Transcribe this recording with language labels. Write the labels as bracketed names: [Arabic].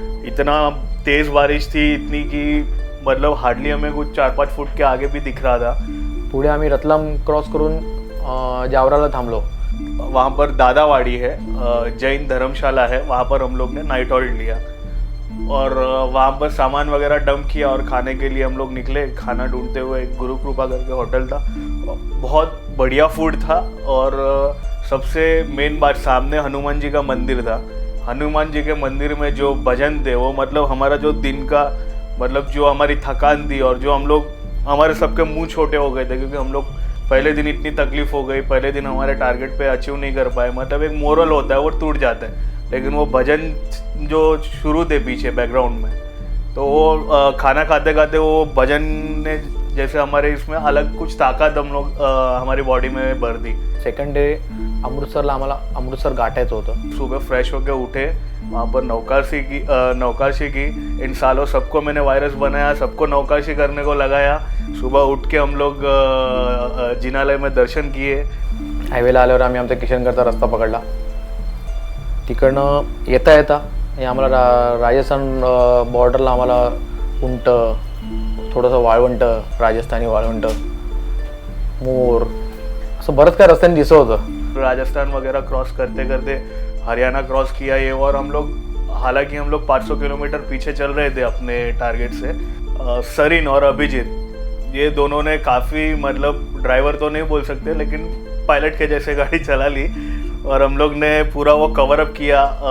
[Hindi] इतना तेज़ बारिश थी, इतनी कि मतलब हार्डली हमें कुछ 4-5 फुट के आगे भी दिख रहा था। [Marathi] पुढे आम्ही रतलाम क्रॉस करून जावराला थांबलो। [Hindi] वहाँ पर दादावाड़ी है, जैन धर्मशाला है, वहाँ पर हम लोग ने नाइट हॉल्ट लिया और वहाँ पर सामान वगैरह डंप किया और खाने के लिए हम लोग निकले। खाना ढूंढते हुए गुरु कृपा करके होटल था, बहुत बढ़िया फूड था। और सबसे मेन बात, सामने हनुमान जी का मंदिर था। हनुमान जी के मंदिर में जो भजन थे वो मतलब हमारा जो दिन का मतलब जो हमारी थकान थी, और जो हम लोग हमारे सबके मुंह छोटे हो गए थे क्योंकि हम लोग पहले दिन इतनी तकलीफ हो गई, पहले दिन हमारे टारगेट पे अचीव नहीं कर पाए, मतलब एक मोरल होता है वो टूट जाता है। लेकिन वो भजन जो शुरू थे पीछे बैकग्राउंड में, तो वो खाना खाते खाते वो भजन ने जैसे हमारे इसमें अलग कुछ ताकत हम लोग हमारी बॉडी में भर दी। [English] second day [Marathi] अमृतसरला आम्हाला अमृतसर गाठायचं होतं. [Hindi] सुबह फ्रेश होके उठे, वहाँ पर नौकाशी की. इन सालों सबको मैंने वायरस बनाया, सबको नौकाशी करने को लगाया. सुबह उठ के हम लोग जिनालय में दर्शन किए. [Marathi] हायवेला आल्यावर आम्ही आमचा किशनगडचा रस्ता पकडला. तिकडनं येता येता हे आम्हाला राजस्थान बॉर्डरला आम्हाला उंट, थोडंसं वाळवंट, राजस्थानी वाळवंट, मोर, असं बरंच काय रस्त्याने दिसत होतं. [Hindi] राजस्थान वगैरह क्रॉस करते करते हरियाणा क्रॉस किया ये, और हम लोग हालांकि हम लोग 500 किलोमीटर पीछे चल रहे थे अपने टारगेट से. सरीन और अभिजीत ये दोनों ने काफ़ी, मतलब ड्राइवर तो नहीं बोल सकते लेकिन पायलट के जैसे गाड़ी चला ली, और हम लोग ने पूरा वो कवर अप किया.